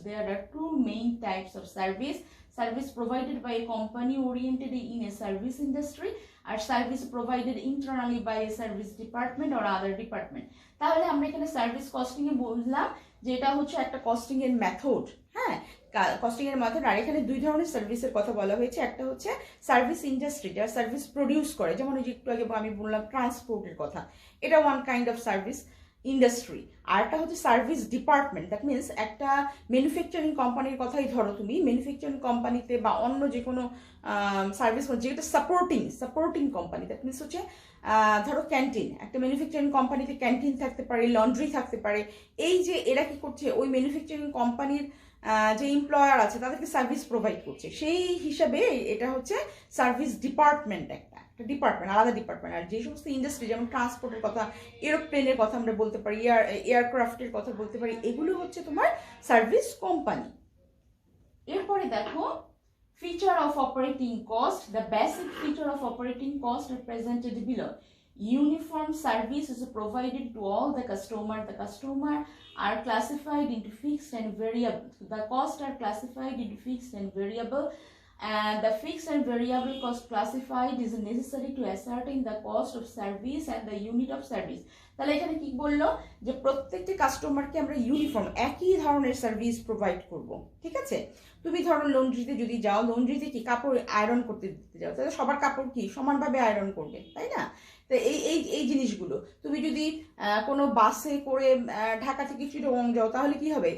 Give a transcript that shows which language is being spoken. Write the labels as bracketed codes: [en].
[en] There are two main types of service provided by a company oriented in a service industry, or service provided internally by a service department or other department. [bn] তাহলে আমরা এখানে service costing এ বললাম যে এটা হচ্ছে একটা costing এর method, হ্যাঁ, কস্টিং এর মেথড। আর এখানে দুই ধরনের সার্ভিসের কথা বলা হয়েছে, একটা হচ্ছে সার্ভিস ইন্ডাস্ট্রি যারা সার্ভিস প্রডিউস করে, যেমন ওই যে একটু আগে আমি বললাম ট্রান্সপোর্টের কথা, এটা [en] one kind of [bn] service industry. আর একটা হচ্ছে সার্ভিস ডিপার্টমেন্ট, দ্যাট মিনস একটা ম্যানুফ্যাকচারিং কোম্পানির কথাই ধরো তুমি, ম্যানুফ্যাকচারিং কোম্পানিতে বা অন্য যে কোনো সার্ভিস যেটা সাপোর্টিং কোম্পানি, দ্যাট মিনস হচ্ছে ধরো ক্যান্টিন, একটা ম্যানুফ্যাকচারিং কোম্পানিতে ক্যান্টিন থাকতে পারে, লন্ড্রি থাকতে পারে। এই যে এরা কি করছে, ওই ম্যানুফ্যাকচারিং কোম্পানির যে এমপ্লয়ার আছে তাদেরকে সার্ভিস প্রোভাইড করছে, সেই হিসাবে এটা হচ্ছে সার্ভিস ডিপার্টমেন্ট, একটা ডিপার্টমেন্ট, আলাদা ডিপার্টমেন্ট। আর যে সমস্ত ইন্ডাস্ট্রি যেমন ট্রান্সপোর্টের কথা, এরোপ্লেনের কথা আমরা বলতে পারি, এয়ারক্রাফটের কথা বলতে পারি, এগুলো হচ্ছে তোমার সার্ভিস কোম্পানি। এরপরে দেখো [en] feature of operating cost. The basic feature of operating cost are presented below. Uniform service is provided to all the customer. The customer are classified into fixed and variable. The costs are classified into fixed and variable. And the fixed and variable cost classified is necessary to ascertain the cost of service and the unit of service. [bn] তাহলে এখানে কি বললো যে প্রত্যেকটি কাস্টমারকে আমরা uniform একই ধরনের সার্ভিস প্রোভাইড করব, ঠিক আছে? তুমি ধরো লন্ড্রিতে যদি যাও, লন্ড্রিতে কি কাপড় আয়রন করতে দিতে যাও, তাহলে সবার কাপড় কি সমানভাবে আয়রন করবে, তাই না? তো এই জিনিসগুলো তুমি যদি কোনো বাসে করে ঢাকা থেকে চিটাগং যাও, তাহলে কি হবে?